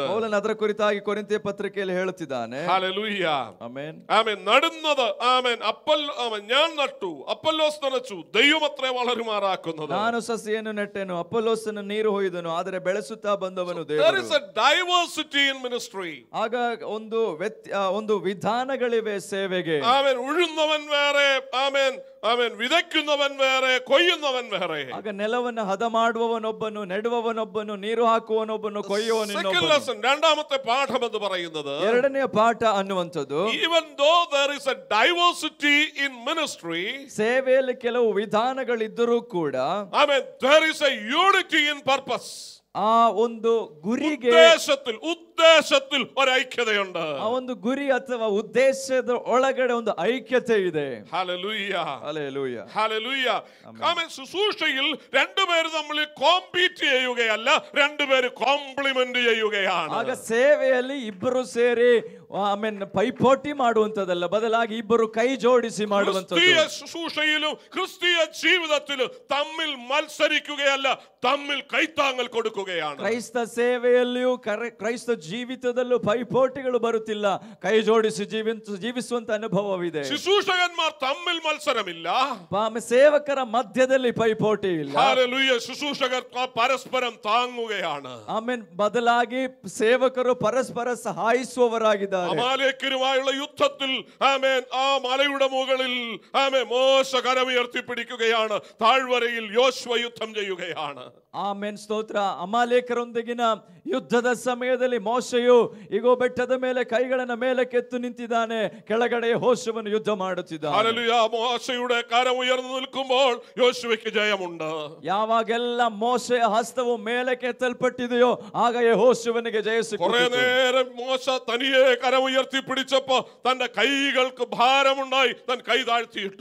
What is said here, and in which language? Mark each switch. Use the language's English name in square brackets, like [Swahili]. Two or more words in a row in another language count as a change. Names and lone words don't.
[Kannada] ಪೌಲನು ಅದರ ಕುರಿತಾಗಿ ಕೊರಿಂಥ್ಯ ಪತ್ರಿಕೆಯಲ್ಲಿ ಹೇಳುತ್ತಿದ್ದಾನೆ. [Malayalam] ഹല്ലേലൂയ. [Kannada] ಆಮೆನ್. [Malayalam] ആമേൻ. നടുന്നത് ആമേൻ ഞാൻ നട്ടു, അപ്പൊല്ലോസ് നനച്ചു, ദൈവമത്രേ വളരുമാറാക്കുന്നത്. [Kannada] ನಾನು ಸಸಿಯನ್ನು ನೆಟ್ಟೆನು, ಅಪೊಲ್ಲೋಸನು ನೀರು ಹೊಯ್ದನು, ಆದರೆ ಬೆಳೆಸುತ್ತಾ ಬಂದವನು [English] There is [Kannada] ದೇವರು. [English] a diversity in ministry. ministry. [Kannada] ಆಗ ಒಂದು ವಿಧಾನಗಳಿವೆ ಸೇವೆಗೆ. [Malayalam] ആമേൻ. ഉഴുന്നവൻ വേറെ, ആമേൻ, ആമേൻ, വിതയ്ക്കുന്നവൻ വേറെ, കൊയ്യുന്നവൻ വേറെ. [Kannada] ಆಗ ನೆಲವನ್ನು ಹದ ಮಾಡುವವನೊಬ್ಬನು, ನೆಡುವವನೊಬ್ಬನು, ನೀರು ಹಾಕುವವನೊಬ್ಬನು, ಕೊಯ್ಯುವವನೊಬ್ಬನು. [Malayalam] രണ്ടാമത്തെ പാഠം എന്ന് പറയുന്നത്, [Kannada] ಎರಡನೆಯ ಪಾಠ ಅನ್ನುವಂಥದ್ದು, [English] even though there is a diversity in ministry, [Kannada] ಸೇವೆಯಲ್ಲಿ ಕೆಲವು ವಿಧಾನಗಳಿದ್ದರೂ ಕೂಡ, [English] amen, there is a unity in purpose. [Kannada] ಆ ಒಂದು ಗುರಿಗೆ, [Malayalam] ഉദ്ദേശത്തിൽ ഒരു ഐക്യതയുണ്ട്. [Kannada] ಆ ಒಂದು ಗುರಿ ಅಥವಾ ಉದ್ದೇಶದ ಒಳಗಡೆ ಒಂದು ಐಕ್ಯತೆ ಇದೆ. [Malayalam] ഹല്ലേലൂയ, ഹല്ലേലൂയ, ഹല്ലേലൂയ. ആമേൻ. ശുശ്രൂഷയിൽ രണ്ടുപേര് തമ്മിൽ കോമ്പീറ്റ് ചെയ്യുകയല്ല, രണ്ടുപേര് കോംപ്ലിമെന്റ് ചെയ്യുകയാണ്. [Kannada] ಆಗ ಸೇವೆಯಲ್ಲಿ ಇಬ್ಬರು ಸೇರಿ ಆಮೇನ್ ಪೈಪೋಟಿ ಮಾಡುವಂತದಲ್ಲ, ಬದಲಾಗಿ ಇಬ್ಬರು ಕೈ ಜೋಡಿಸಿ ಮಾಡುವಂತದ್ದು. [Malayalam] ക്രിസ്തീയ ശുശ്രൂഷയിലും ക്രിസ്തീയ ജീവിതത്തിലും തമ്മിൽ മത്സരിക്കുകയല്ല, തമ്മിൽ കൈത്താങ്ങൽ കൊടുക്കുകയാണ്. [Kannada] ಕ್ರೈಸ್ತ ಸೇವೆಯಲ್ಲಿಯೂ ಕ್ರೈಸ್ತ ಜೀವಿತದಲ್ಲೂ ಪೈಪೋಟಿಗಳು ಬರುತ್ತಿಲ್ಲ, ಕೈ ಜೋಡಿಸಿ ಜೀವಿಸುವಂತ ಅನುಭವವಿದೆ. [Malayalam] ശുശ്രൂഷകന്മാർ തമ്മിൽ മത്സരമില്ല, [Kannada] ಸೇವಕರ ಮಧ್ಯದಲ್ಲಿ ಪೈಪೋಟಿ ಇಲ್ಲ. [Malayalam] ഹല്ലേലൂയ. ശുശ്രൂഷകർ പരസ്പരം താങ്ങുകയാണ്. [Kannada] ಆಮೇನ್. ಬದಲಾಗಿ ಸೇವಕರು ಪರಸ್ಪರ ಸಹಾಯಿಸುವವರಾಗಿದ್ದಾರೆ. [Malayalam] അമാലേക്കരുമായുള്ള യുദ്ധത്തിൽ, ആമേൻ, ആ മലയുടെ മുകളിൽ, ആമേൻ, മോശ കരമുയർത്തിപ്പിടിക്കുകയാണ്. താഴ്വരയിൽ യോശുവ യുദ്ധം ചെയ്യുകയാണ്. [Kannada] ಆಮೇನ್. ಸ್ತೋತ್ರ. ಅಮಾಲೇಕರೊಂದಿಗಿನ ಯುದ್ಧದ ಸಮಯದಲ್ಲಿ ಮೋಶೆಯು ಇಗೋ ಬೆಟ್ಟದ ಮೇಲೆ ಕೈಗಳನ್ನ ಮೇಲೆ ಕೆತ್ತು ನಿಂತಿದ್ದಾನೆ, ಕೆಳಗಡೆ ಯೆಹೋಶುವನು ಯುದ್ಧ ಮಾಡುತ್ತಿದ್ದಾನೆ. [Malayalam] ഹല്ലേലൂയ. മോശയുടെ കരം ഉയർന്നു നിൽക്കുമ്പോൾ യോശുവയ്ക്ക് ജയമുണ്ട്. [Kannada] ಯಾವಾಗೆಲ್ಲ ಮೋಶೆಯ ಹಸ್ತವು ಮೇಲೆ ಕೆತ್ತಲ್ಪಟ್ಟಿದೆಯೋ ಆಗ ಯೆಹೋಶುವನಿಗೆ ಜಯ ಸಿಕ್ಕಿತು. [Malayalam] കുറെ നേരം മോശ തനിയെ കരം ഉയർത്തിപ്പിടിച്ചപ്പോ തന്റെ കൈകൾക്ക് ഭാരമുണ്ടായി, തൻ കൈ താഴ്ത്തിയിട്ടു.